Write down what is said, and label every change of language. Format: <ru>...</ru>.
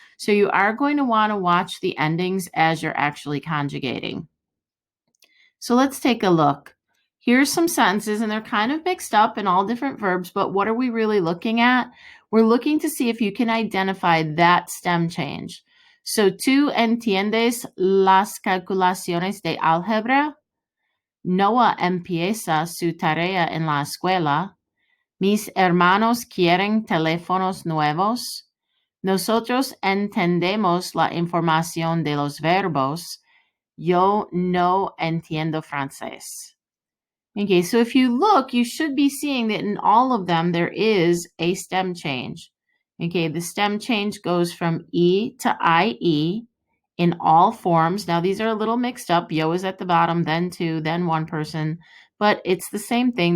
<en>So you are going to want to watch the endings as you're actually conjugating. So let's take a look. Here's some sentences, and they're kind of mixed up in all different verbs, but what are we really looking at? we're looking to see if you can identify that stem change.</en> <es>So, ¿tú entiendes las calculaciones de álgebra? Noah empieza su tarea en la escuela. Mis hermanos quieren teléfonos nuevos. Nosotros entendemos la información de los verbos. Yo no entiendo francés.</es> <en>Okay, so if you look, you should be seeing that in all of them, there is a stem change. Okay, the stem change goes from E to IE in all forms. Now, these are a little mixed up. Yo is at the bottom, then two, then one person, but it's the same thing.</en>